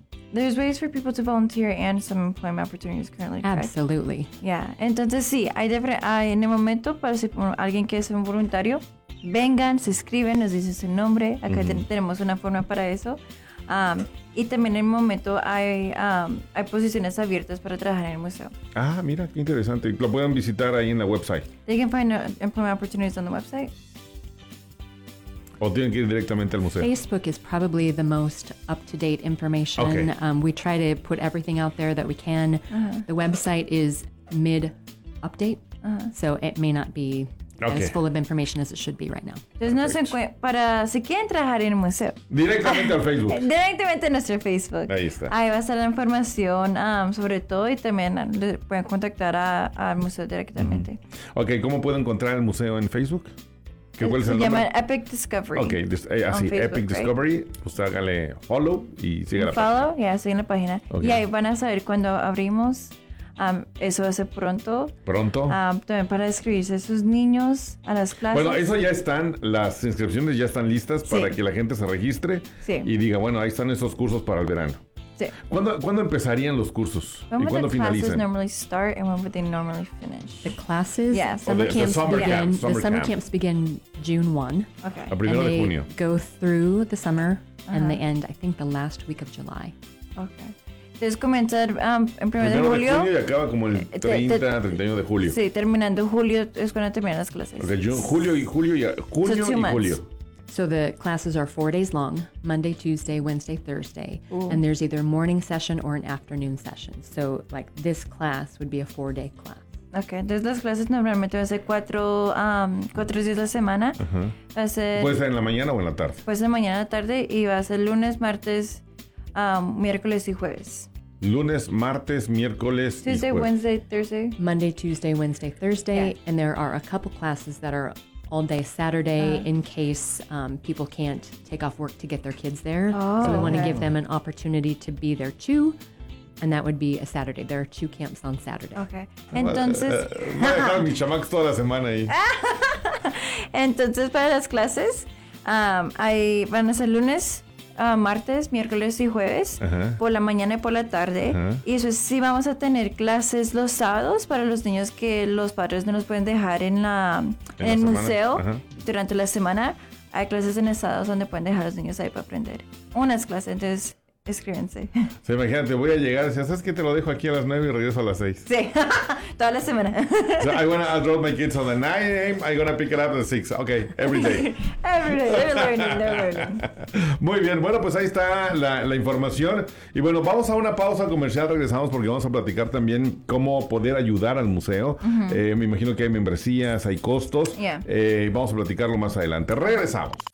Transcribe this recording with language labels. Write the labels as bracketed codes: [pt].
[en] There's ways for people to volunteer and some employment opportunities currently, correct? Absolutely. Yeah. [es] Entonces, sí, hay en el momento para si alguien quiere ser un voluntario, vengan, se escriben, nos dicen su nombre. Acá, mm-hmm, tenemos una forma para eso. Y también en el momento hay posiciones abiertas para trabajar en el museo. Ah, mira, qué interesante. Lo pueden visitar ahí en la website. [en] They can find employment opportunities on the website. [es] ¿O tienen que ir directamente al museo? [en] Facebook is probably the most up-to-date information. Okay. We try to put everything out there that we can. Uh-huh. The website is mid-update, uh-huh, so it may not be, okay, as full of information as it should be right now. [es] Entonces, no se para si quieren trabajar en el museo. Directamente al Facebook. Directamente a nuestro Facebook. Ahí está. Ahí va a estar la información, sobre todo, y también pueden contactar al museo directamente. Mm. Ok, ¿cómo puedo encontrar el museo en Facebook? ¿Cuál es el nombre? Se llama Epic Discovery. Ok, así, Facebook, Epic Discovery. Right? Usted hágale follow y sigue la [en] follow, [es] Follow, ya, sigue la página. [en] Okay. [es] Y ahí van a saber cuando abrimos. Eso va a ser pronto. ¿Pronto? También para inscribirse sus niños a las clases. Bueno, eso ya están, las inscripciones ya están listas para, sí, que la gente se registre, sí, y diga, bueno, ahí están esos cursos para el verano. Sí. ¿Cuándo empezarían los cursos? [en] When [es] ¿Y cuándo finalizan? [en] Classes normally start and when would they normally finish? The classes? Yeah, summer camps begin June 1. Okay. [es] A primero [en] and [es] de junio. [en] They go through the summer, uh-huh, and they end, I think, the last week of July. [es] Okay. Entonces comienza en primero de julio. De junio y acaba como el 31 de julio. Sí, terminando julio es cuando terminan las clases. Okay, julio. [en] So the classes are 4 days long, Monday, Tuesday, Wednesday, Thursday. Ooh. And there's either a morning session or an afternoon session. So like this class would be a 4-day class. [es] Okay, entonces las clases normalmente van a ser cuatro días a la semana. Uh-huh. Va a ser, ¿puede ser en la mañana o en la tarde? Puede ser en la mañana o tarde y va a ser lunes, martes, miércoles y jueves. Lunes, martes, miércoles, [en] Tuesday, [es] y jueves. [en] Wednesday, Thursday. Monday, Tuesday, Wednesday, Thursday. Yeah. And there are a couple classes that are all day Saturday, in case people can't take off work to get their kids there. Oh, so we want to, okay, give them an opportunity to be there too. And that would be a Saturday. There are two camps on Saturday. [es] Okay. Entonces... voy a dejar a mis chamacos toda la semana ahí. Entonces, para las clases, van a ser lunes, martes, miércoles y jueves, ajá, por la mañana y por la tarde. Ajá. Y eso es, sí vamos a tener clases los sábados para los niños que los padres no los pueden dejar en el museo. Ajá. Durante la semana. Hay clases en estados donde pueden dejar a los niños ahí para aprender. Unas clases, entonces escríbense. Sí, imagínate, voy a llegar, ¿sabes qué? Te lo dejo aquí a las 9 y regreso a las 6. Sí, toda la semana. [en] So I'm going to drop my kids on the 9 a.m. I'm going to pick it up at 6. Ok, every day. Every day, they're learning. [es] Muy bien, bueno, pues ahí está la información. Y bueno, vamos a una pausa comercial, regresamos porque vamos a platicar también cómo poder ayudar al museo. Uh-huh. Me imagino que hay membresías, hay costos. [en] Yeah. [es] Vamos a platicarlo más adelante. Regresamos.